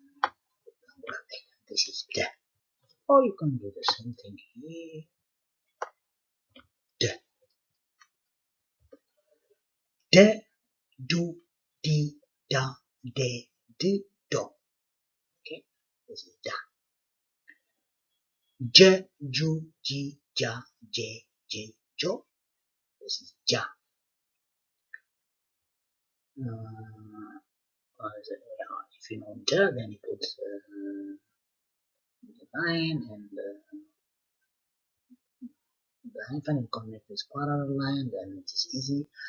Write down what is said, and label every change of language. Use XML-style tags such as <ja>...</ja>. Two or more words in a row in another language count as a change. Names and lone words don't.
<en>This is the. Or you can do the same thing here. The, do, di, da, de, do. Okay, this is da. J, ju, ji, ja, je, je, jo. This is ja. If you know ja, then you put the line and the hyphen and connect this parallel line, then it is easy.</en>